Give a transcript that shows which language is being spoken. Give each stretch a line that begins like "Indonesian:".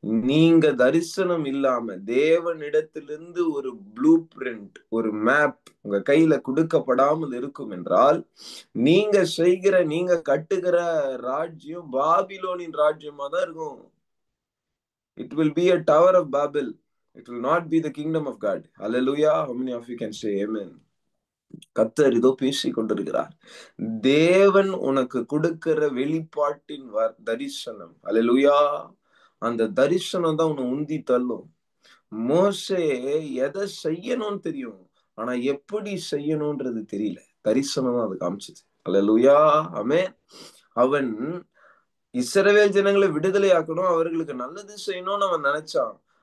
Tamil: நீங்க தரிசனம் இல்லாம தேவனிடத்திலிருந்து ஒரு ப்ளூ பிரிண்ட், ஒரு மேப் உங்க கையில கொடுக்கப்படாமல் இருக்கும் என்றால், நீங்க கட்டுகிற ராஜ்யம் பாபிலோனின் ராஜ்யமா தான் இருக்கும்.
English: It will be a tower of Babel. It will not be the kingdom of God. Hallelujah. How many of you can say amen?
Tamil: கர்த்தர் இதோ பேசிக் கொண்டிருக்கிறார். தேவன் உனக்கு கொடுக்கிற வெளிப்பாட்டின் தரிசனம். அல்லேலூயா. அந்த தரிசனம் தான் உன்னை உந்தி தள்ளும். மோசே எதை செய்யணும்னு தெரியும், ஆனா எப்படி செய்யணும்ன்றது தெரியல. தரிசனம் தான் அது காமிச்சது. அல்லேலூயா. ஆமென். அவன் இஸ்ரவேல் ஜனங்களை விடுதலை ஆக்கணும், அவர்களுக்கு நல்லது செய்யணும்னு அவன் நினைச்சான்.